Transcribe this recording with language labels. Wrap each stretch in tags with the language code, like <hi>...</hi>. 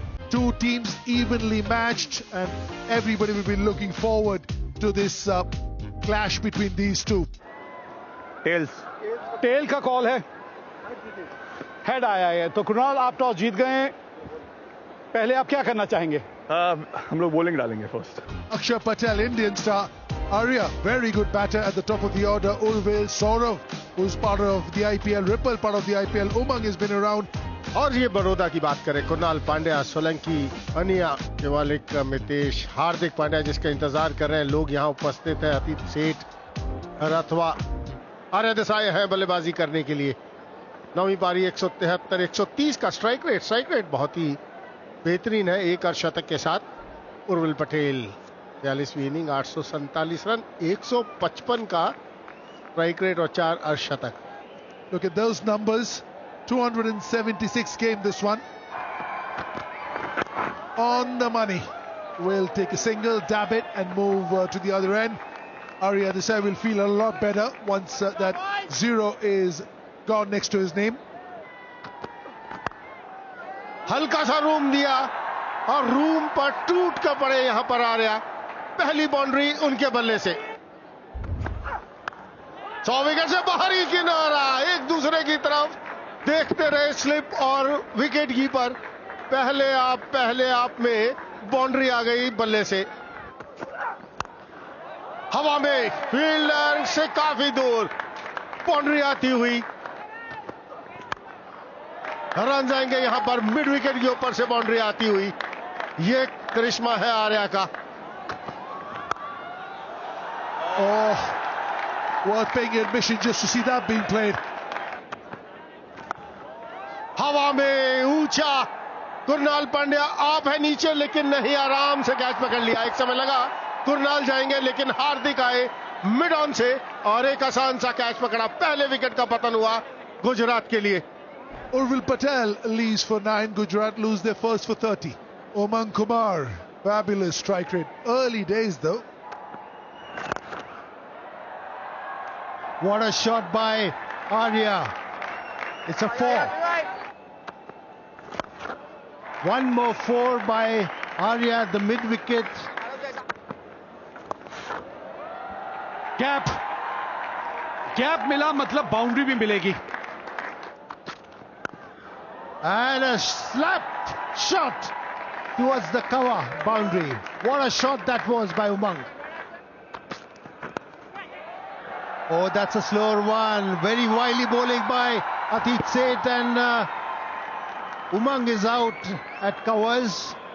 <en>Two teams evenly matched, and everybody will be looking forward to this clash between these two.</en> <hi>Tell का call है, head आया है। तो कुणाल, आप toss जीत गए हैं, पहले आप क्या करना चाहेंगे? हम लोग बॉलिंग डालेंगे first.</hi> <en>Akshar Patel, Indian star. Arya, very good batter at the top of the order. Urvil, Saurav, who's part of the IPL, Ripple, part of the IPL. Umang has been around.</en> <hi>और ये बड़ौदा की बात करें, कुणाल पांड्या, सोलंकी, अनिया, केवालिक, मितेश, हार्दिक पांड्या जिसका इंतजार कर रहे हैं लोग यहाँ उपस्थित है, अतीत सेठ, अथवा आर्य देसाई है बल्लेबाजी करने के लिए। नौवीं पारी 173, 130 का स्ट्राइक रेट बहुत ही बेहतरीन है। एक अर्धशतक के साथ उर्विल पटेल 42वीं इनिंग 847 रन, 155 का स्ट्राइक रेट और 4 अर्धशतक।</hi> <en>Look at those numbers. 276 game this one. On the money. Will take a single, dab it and move to the other end. Arya Desai will feel a lot better once that 0 is gone next to his name.</en> <hi>हल्का सा room दिया और room पर टूट कर पड़े यहां पर आर्या। पहली बाउंड्री उनके बल्ले से। 100 विकेट से बाहरी किनारा, एक दूसरे की तरफ देखते रहे स्लिप और विकेट कीपर। पहले आप में बाउंड्री आ गई बल्ले से। हवा में फील्डर से काफी दूर बाउंड्री आती हुई। रन जाएंगे यहां पर मिड विकेट के ऊपर से बाउंड्री आती हुई। ये करिश्मा है आर्या का।</hi> <en>Oh, worth paying admission just to see that being played.</en> <hi>हवा में ऊंचा कुणाल पांड्या, आप है नीचे लेकिन नहीं, आराम से कैच पकड़ लिया। एक समय लगा कुणाल जाएंगे लेकिन हार्दिक आए मिड ऑन से और एक आसान सा कैच पकड़ा। पहले विकेट का पतन हुआ गुजरात के लिए।</hi> <en>Urvil Patel leads for 9. Gujarat lose their first for 30. Umang Kumar, fabulous strike rate. Early days though. What a shot by Arya. It's a 4. One more 4 by Arya at the mid wicket.</en> <hi>Gap मिला, मतलब boundary भी मिलेगी।</hi> <en>And a slap shot towards the cover boundary. What a shot that was by Umang. Oh, that's a slower one. Very wily bowling by Atit Seth, and Umang is out at covers.</en>